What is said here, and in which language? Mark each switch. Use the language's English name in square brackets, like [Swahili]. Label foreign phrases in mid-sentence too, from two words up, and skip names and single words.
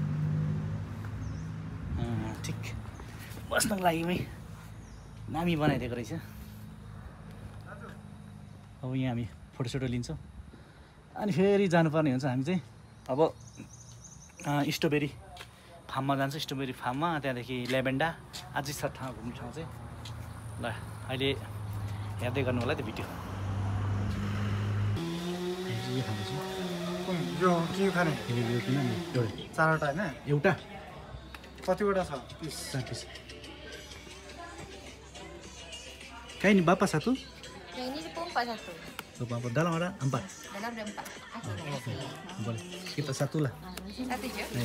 [Nepali] ठिक बस्नको लागि दामी बनाइदिएको रहेछ अब यहाँ हामी फोटोसोटो लिन्छौँ अनि फेरि जानुपर्ने हुन्छ हामी चाहिँ अब स्ट्रबेरी फार्ममा जान्छ स्ट्रबेरी फार्ममा त्यहाँदेखि लेभेन्डा अझै छ ठाउँ घुम्ने ठाउँ चाहिँ ल अहिले हेर्दै गर्नु होला त्यो भिडियो यो के खाने चारवटा होइन एउटा कतिवटा छ पिस [Malay] 4 पिस kayak ini bapak satu Yang ini pompa satu. bapak dalam ada 4 Dalam ada 4. boleh kita satu lah Satu je. ya.